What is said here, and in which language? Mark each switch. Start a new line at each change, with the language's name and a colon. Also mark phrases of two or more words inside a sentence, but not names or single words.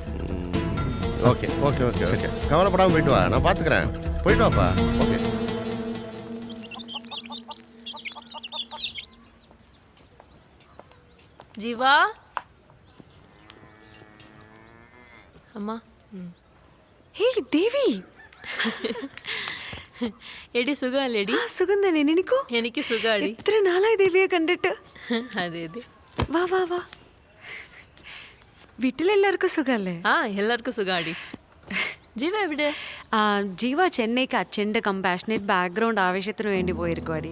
Tamil: ஓகே ஓகே ஓகே ஓகே, கவலைப்படாமல் போயிட்டு வா, நான் பார்த்துக்கிறேன். போயிட்டு வாப்பா. ஓகே. ஜீவா அம்மா. ஹே தேவி.
Malayalam: എടി സുഖമല്ലേടി? സുഖം തന്നെ. നിനക്കോ? എനിക്ക് സുഖാടി. എത്ര നാളായി ദേവിയെ കണ്ടിട്ട്. അതെ അതെ. വാ വാ വാ. വീട്ടിലെല്ലാവർക്കും സുഖമല്ലേ? ആ, എല്ലാവർക്കും സുഖാടി. ജീവ എവിടെ? ജീവ ചെന്നൈക്ക് അച്ഛൻ്റെ
English: compassionate background
Malayalam: ആവശ്യത്തിന് വേണ്ടി പോയിരിക്കുവാടി.